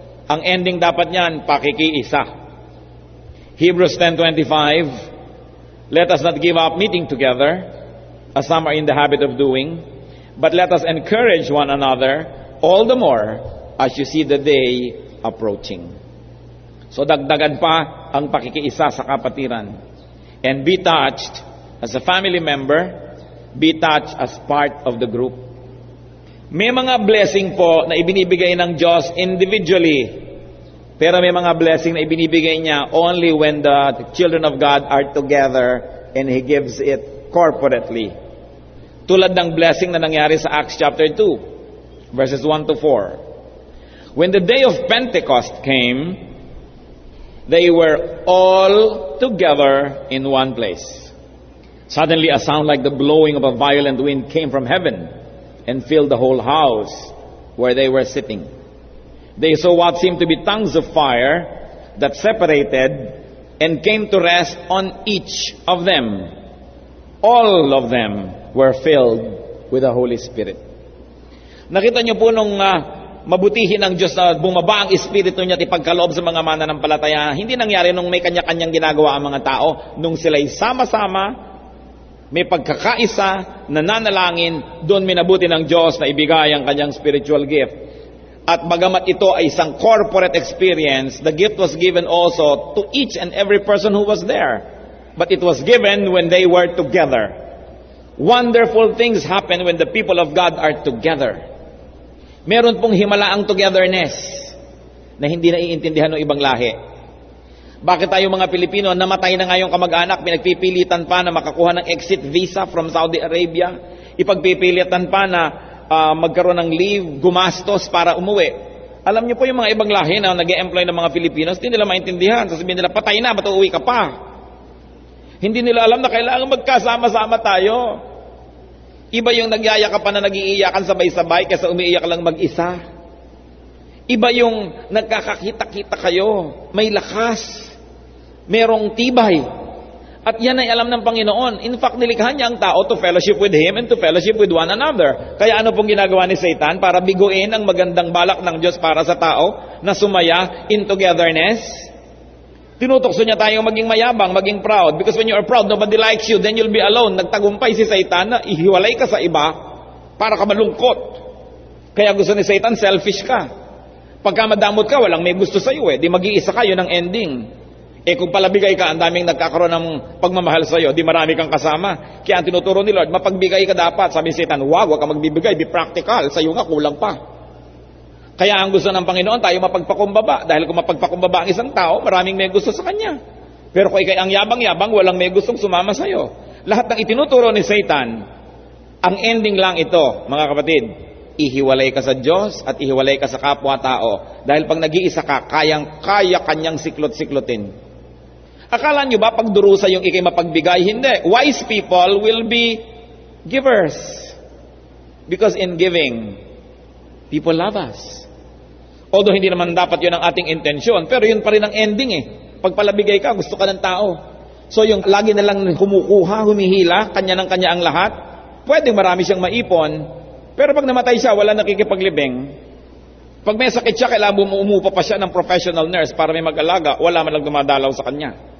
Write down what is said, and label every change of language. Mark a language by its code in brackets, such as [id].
[tl] Ang ending dapat niyan, pakikiisa. [en] Hebrews 10:25, let us not give up meeting together, as some are in the habit of doing, but let us encourage one another, all the more as you see the day approaching. [tl] So dagdagan pa ang pakikiisa sa kapatiran. [en] And be touched as a family member, be touched as part of the group. [tl] May mga blessing po na ibinibigay ng Diyos individually, pero may mga blessing na ibinibigay niya [en] only when the children of God are together and He gives it corporately. [tl] Tulad ng blessing na nangyari sa Acts chapter 2, verses 1 to 4. [en] When the day of Pentecost came, they were all together in one place. Suddenly a sound like the blowing of a violent wind came from heaven and filled the whole house where they were sitting. They saw what seemed to be tongues of fire that separated and came to rest on each of them. All of them were filled with the Holy Spirit. [tl] Nakita niyo po nung mabutihin ng Diyos na bumaba ang Espiritu niya at ipagkaloob sa mga mananampalataya. Hindi nangyari nung may kanya-kanyang ginagawa ang mga tao. Nung sila'y sama-sama, may pagkakaisa, nananalangin, doon minabuti ng Diyos na ibigay ang kanyang spiritual gift. At bagamat ito ay isang corporate experience, [en] the gift was given also to each and every person who was there. But it was given when they were together. Wonderful things happen when the people of God are together. [tl] Meron pong himalaang togetherness na hindi naiintindihan ng ibang lahi. Bakit tayo mga Pilipino, namatay na ngayong kamag-anak, pinagpipilitan pa na makakuha ng exit visa from Saudi Arabia, ipagpipilitan pa na magkaroon ng leave, gumastos para umuwi. Alam niyo po yung mga ibang lahi na nag-e-employ ng mga Filipinos, hindi nila maintindihan. Sasabihin nila, patay na, ba't uuwi ka pa? Hindi nila alam na kailangan magkasama-sama tayo. Iba yung nagyayakapan na nag-iiyakan sabay-sabay kaysa umiiyak lang mag-isa. Iba yung nagkakakita-kita kayo, may lakas, merong tibay. At yan ay alam ng Panginoon. [en] In fact, [tl] nilikha niya ang tao [en] to fellowship with Him and to fellowship with one another. [tl] Kaya ano pong ginagawa ni Satan? Para biguin ang magandang balak ng Diyos para sa tao na sumaya [en] in togetherness. [tl] Tinutokso niya tayong maging mayabang, maging proud. [en] Because when you are proud, nobody likes you, then you'll be alone. [tl] Nagtagumpay si Satan na ihiwalay ka sa iba para ka malungkot. Kaya gusto ni Satan, selfish ka. Pagka madamot ka, walang may gusto sa iyo Di mag-iisa kayo ng ending. Kung palabigay ka, ang daming nagkakaroon ng pagmamahal sa iyo, di marami kang kasama. Kaya ang tinuturo ni Lord, mapagbigay ka dapat. Sabi ni Satan, wag ka magbibigay, [en] be practical. [tl] Sa iyo nga, kulang pa. Kaya ang gusto ng Panginoon, tayo mapagpakumbaba. Dahil kung mapagpakumbaba ang isang tao, maraming may gusto sa kanya. Pero kung ikay ang yabang-yabang, walang may gustong sumama sa'yo. Lahat ng itinuturo ni Satan, ang ending lang ito, mga kapatid, ihiwalay ka sa Diyos at ihiwalay ka sa kapwa-tao. Dahil pag nag-iisa ka, kaya kanyang siklot-siklotin. Akala nyo ba pag durusa yung ikay mapagbigay? Hindi. [en] Wise people will be givers. Because in giving, people love us. [tl] Although hindi naman dapat yun ang ating intensyon, pero yun pa rin ang ending eh. Pag palabigay ka, gusto ka ng tao. So yung lagi na lang kumukuha, humihila, kanya ng kanya ang lahat, pwedeng marami siyang maipon, pero pag namatay siya, wala nakikipaglibing. Pag may sakit siya, kailangan umuupa pa siya ng professional nurse para may mag-alaga, wala man lang dumadalaw sa kanya.